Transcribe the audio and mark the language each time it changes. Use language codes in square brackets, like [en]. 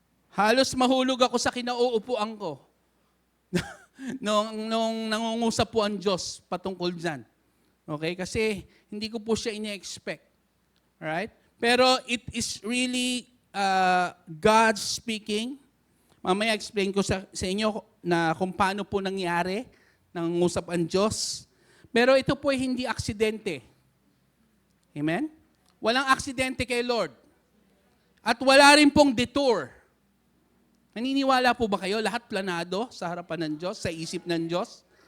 [tl] Halos mahulog ako sa kinauupuan ko. nung nangungusap po ang Diyos patungkol dyan. Okay? Kasi hindi ko po siya ini-expect. [en] Alright? Pero it is really God speaking. [tl] Mamaya explain ko sa inyo na kung paano po nangyari nangungusap ang Diyos. Pero ito po ay hindi aksidente. Amen? Walang aksidente kay Lord. At wala rin pong detour. Naniniwala po ba kayo? Lahat planado sa harapan ng Diyos, sa isip ng Diyos?